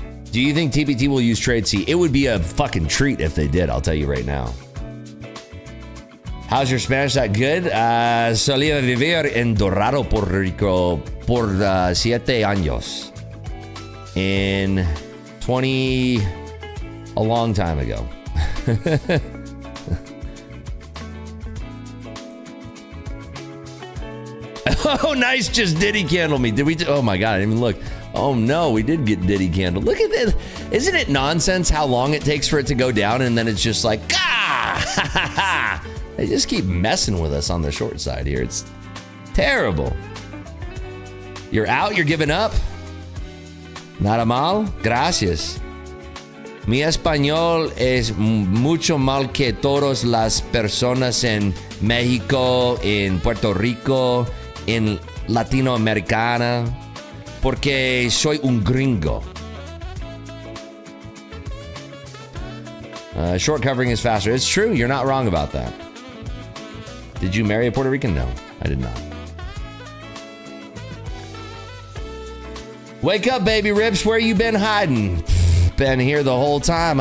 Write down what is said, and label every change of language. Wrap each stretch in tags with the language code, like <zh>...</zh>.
<en>Do you think TPT will use Trade C? It would be a fucking treat if they did, I'll tell you right now. How's your Spanish? That good?</en> <es>Solía vivir en Dorado, Puerto Rico por 7 años.</es> <en>In 20... a long time ago. Oh, nice. Just Diddy candle me. Did we? Oh my God. I didn't even look. Oh no, we did get Diddy candle. Look at this. Isn't it nonsense how long it takes for it to go down and then it's just like, ah! They just keep messing with us on the short side here. It's terrible. You're out, you're giving up.</en> <es>Nada mal, gracias. Mi español es mucho mal que todas las personas en México, en Puerto Rico, en Latinoamericana, porque soy un gringo.</es> <en>Short covering is faster. It's true. You're not wrong about that. Did you marry a Puerto Rican? No, I did not. Wake up, baby Rips. Where you been hiding? Been here the whole time.</en>